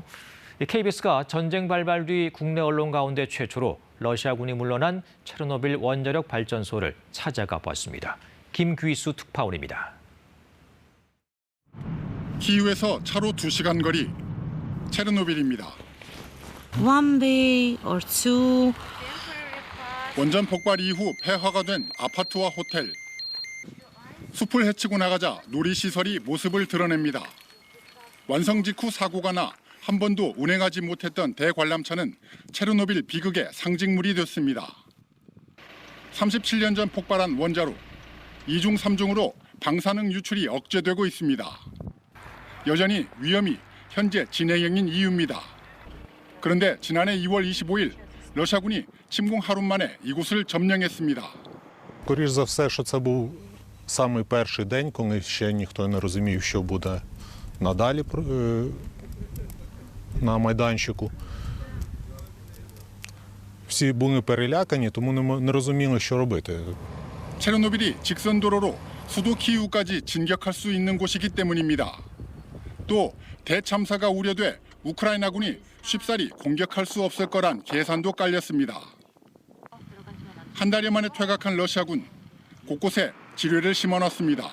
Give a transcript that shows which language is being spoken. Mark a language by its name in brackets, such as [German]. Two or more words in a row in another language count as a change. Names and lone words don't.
[Korean] KBS가 전쟁 발발 뒤 국내 언론 가운데 최초로 러시아군이 물러난 체르노빌 원자력 발전소를 찾아가 봤습니다. 김귀수 특파원입니다. 키이우에서 차로 2시간 거리, 체르노빌입니다. [English] One day or two. [Korean] 원전 폭발 이후 폐허가 된 아파트와 호텔. 숲을 헤치고 나가자 놀이시설이 모습을 드러냅니다. 완성 직후 사고가 나 한 번도 운행하지 못했던 대관람차는 체르노빌 비극의 상징물이 됐습니다. 37년 전 폭발한 원자로 2중 3중으로 방사능 유출이 억제되고 있습니다. 여전히 위험이 현재 진행형인 이유입니다. 그런데 지난해 2월 25일 러시아군이 침공 하루 만에 이곳을 점령했습니다. [Ukrainian] Скоріш за все, що це був самий перший день, коли ще ніхто не розумів, що буде надалі на майданчику. Всі були перелякані, тому не розуміли, що робити. [Korean] 체르노빌이 직선 도로로 수도 키이우까지 진격할 수 있는 곳이기 때문입니다. 또 대참사가 우려돼 우크라이나군이 쉽사리 공격할 수 없을 거란 계산도 깔렸습니다. 한 달여 만에 퇴각한 러시아군, 곳곳에 지뢰를 심어놨습니다.